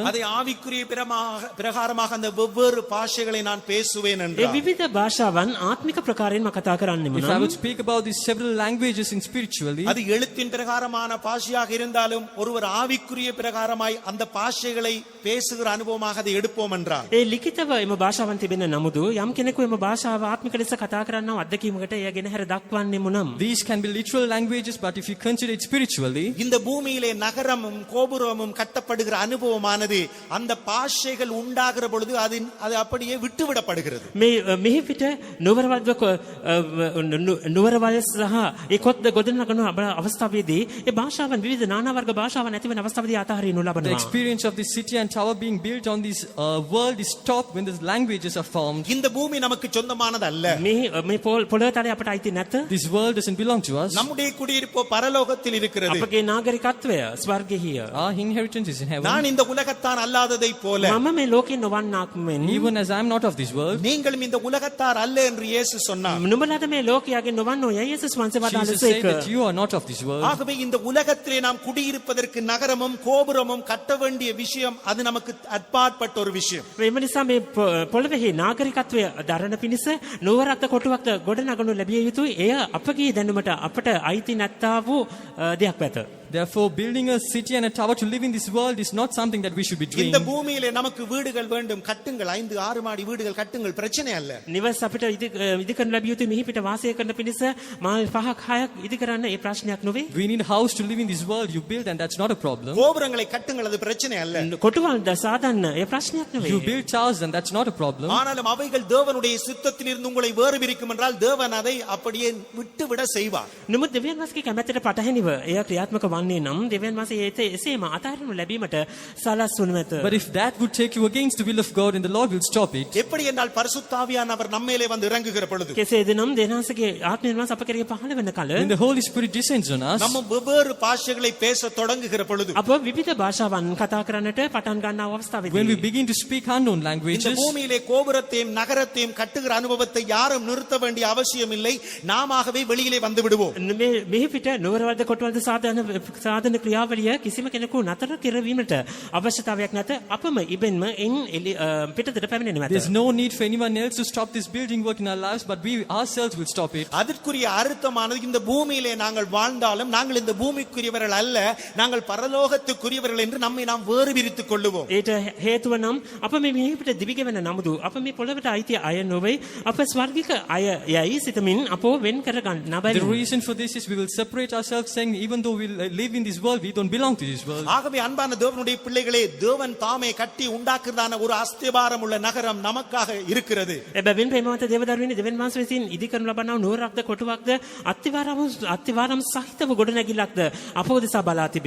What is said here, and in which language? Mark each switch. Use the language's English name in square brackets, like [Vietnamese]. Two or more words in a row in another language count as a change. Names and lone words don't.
[Tamil] அதை ஆவிக்குரிய பிரகாரமாக அந்த வெவ்வேறு பாஷைகளை நான் பேசுவேன் [Sinhala] ඒ [Tamil] என்றால் [Sinhala] විවිධ භාෂාවන් ආත්මික ප්‍රකාරයෙන්ම කතා කරන්නෙමු [English] if I [Sinhala] නම් [English] would speak about these several languages in spiritually, [Tamil] அது எழுத்தின் பிரகாரமான பாஷையாக இருந்தாலும் ஒருவர் ஆவிக்குரிய பிரகாரமாய் அந்த பாஷைகளை பேசுகிற அனுபவமாக அதை எடுப்போம் என்றால் [Sinhala] ඒ ලිඛිතව එම භාෂාවන් තිබෙන නමුදු යම් කෙනෙකු එම භාෂාව ආත්මික ලෙස කතා කරන්නව අත්දැකීමකට එය ගෙනහැර දක්වන්නෙමු නම් [English] these can be literal languages, but if you consider it spiritually, [Tamil] இந்த பூமியிலே நகரமும் கோபுரமும் கட்டப்படுகிற அனுபவமானது அந்த பாஷைகள் உண்டாகிற பொழுது அது அப்படியே விட்டுவிடப்படுகிறது. [Sinhala] මෙහි පිට නුවරවල් සහ ඒ කොත් ගොඩනගන අවස්ථාවේදී ඒ භාෂාවන් විවිධ නානා වර්ග භාෂාවන් ඇති වෙන අවස්ථාවේදී අතහරිනු [English] the [Sinhala] ලබනවා. [English] experience of this city and tower being built on this world is stopped when the languages are formed. [Tamil] இந்த பூமி நமக்கு சொந்தமானது அல்ல. [Sinhala] මේ පොළොව තලයේ අපට අයිති නැත. [English] This world doesn't belong to us. [Tamil] நம்முடைய குடியிருப்பு பரலோகத்தில் இருக்கிறது. [Sinhala] අපගේ නාගරිකත්වය ස්වර්ගීය. [English] Our inheritance is in heaven. [Tamil] நான் இந்த உலகத்தான் அல்லாததை போல [Sinhala] මම මේ ලෝකේ නොවන්නාක් මෙන් [English] Even as I am not of this world, [Tamil] நீங்களும் இந்த உலகத்தார் அல்ல என்று இயேசு சொன்னார். [Sinhala] නුඹලාද මේ ලෝකයාගේ නොවන්නෝ යයි යේසුස් වහන්සේ [English] Jesus said [Sinhala] වදාළසේක. [English] that you are not of this world. [Tamil] ஆகவே இந்த உலகத்திலே நாம் குடியிருப்பதற்கு நகரமும் கோபுரமும் கட்ட வேண்டிய விஷயம் அது நமக்கு அப்பாற்பட்ட ஒரு விஷயம். [Sinhala] මේ නිසා මේ පොළොවේ නාගරිකත්වය දරන පිණිස නුවරක්ද කොටුවක්ද ගොඩ නගනු ලැබිය යුතුයි. එය අපගේ දැනුමට අපට අයිති නැත්තා වූ දෙයක් වෙත. [English] Therefore, building a city and a tower to live in this world is not something that we should be doing. [Tamil] இந்த பூமியிலே நமக்கு வீடுகள் வேண்டும், கட்டுங்கள், 5-6 மாடி வீடுகள் கட்டுங்கள், பிரச்சனை அல்ல. [Sinhala] නිවස් අපිට ඉදි කරන්න ලැබිය යුතුයි. මෙහි පිට වාසය කරන පිණිස මාල් 5-6ක් ඉදි කරන්න ඒ ප්‍රශ්නයක් නොවේ. [English] We need a house to live in this world. You build, and that's not a problem. [Tamil] கோபுரங்களை கட்டுங்கள், அது பிரச்சனை அல்ல. [Sinhala] කොටුවල් සාදන්න ඒ ප්‍රශ්නයක් නොවේ. [English] You build towers, and that's not a problem. [Tamil] ஆனாலும் அவைகள் தேவனுடைய சித்தத்தில் இருந்து உங்களை வேறு பிரிக்கும் என்றால் தேவன் அதை அப்படியே விட்டுவிட செய்வார். [Sinhala] නමුත් දෙවියන් වහන්සේගේ කැමැත්තට පටහැනිව එය ක්‍රියාත්මක වන්නේ නම් දෙවියන් වහන්සේ එසේම අතහරිනු ලැබීමට සලස්වනු ඇත. [English] But if that would take you against the will of God, and the Lord will stop it. [Tamil] எப்படி என்றால் பரிசுத்த ஆவியானவர் நம்மேலே வந்து இறங்குகிற பொழுது [Sinhala] කෙසේද නම් දෙවියන්වහන්සේගේ ආත්මය වහන්සේ අප කෙරෙහි පහළ වෙන කල [English] When the Holy Spirit descends on us, [Tamil] நம்ம வெவ்வேறு பாஷைகளை பேச தொடங்குகிற பொழுது [Sinhala] අප විවිධ භාෂාවන් කතා කරන්නට පටන් ගන්නා [English] when we [Sinhala] අවස්ථාවේදී [English] begin to speak unknown [Tamil] இந்த [English] languages, [Tamil] பூமியிலே கோபுரத்தையும் நகரத்தையும் கட்டுகிற அனுபவத்தை யாரும் நிறுத்த வேண்டிய அவசியம் இல்லை. நாமவே வெளியிலே வந்து விடுவோம். [Sinhala] මෙහි පිට නුවරවල්ද කොටවල්ද සාධන ක්‍රියාවලිය කිසිම කෙනෙකු නතර කරවීමට අවශ්‍යතාවයක් නැත. අපම ඉබෙන්ම පිටතට පැමිණෙනු ඇත. [English] there's no need for anyone else to stop this building work in our lives, but we ourselves will stop it. [Tamil] அதற்குரிய அர்த்தமானது இந்த பூமியிலே நாங்கள் வாழ்ந்தாலும் நாங்கள் இந்த பூமிக்குரியவர்கள் அல்ல, நாங்கள் பரலோகத்துக்குரியவர்கள் என்று நம்மை நாம் வேறு பிரித்துக் கொள்ளுவோம். [Sinhala] ඒට හේතුව නම් අප මේ මෙහි පිට දිවිගෙවන නමුදු අප මේ පොළවට අයිති අය නොවේ. අප ස්වර්ගික අය යයි සිතමින් අපෝ වෙන් කර ගන්න [English] The [Sinhala] බැරි. [English] reason for this is we will separate ourselves, saying even though we live in this world, we don't belong to this world. [Tamil] ஆகவே அன்பான தேவனுடைய பிள்ளைகளே, தேவன் தாமே கட்டி உண்டாக்குறதான ஒரு அஸ்திபாரம் உள்ள நகரம் நமக்காக இருக்கிறது. [Sinhala] එබැවින් ප්‍රේමවන්ත දේවදරුවනි දෙවියන් වහන්සේ විසින් ඉදි කරනු ලබනා නුවරක්ද කොටුවක්ද අත්තිවාරම් සහිතව ගොඩනැගිල්ලක්ද අප උදෙසා බලා තිබේ.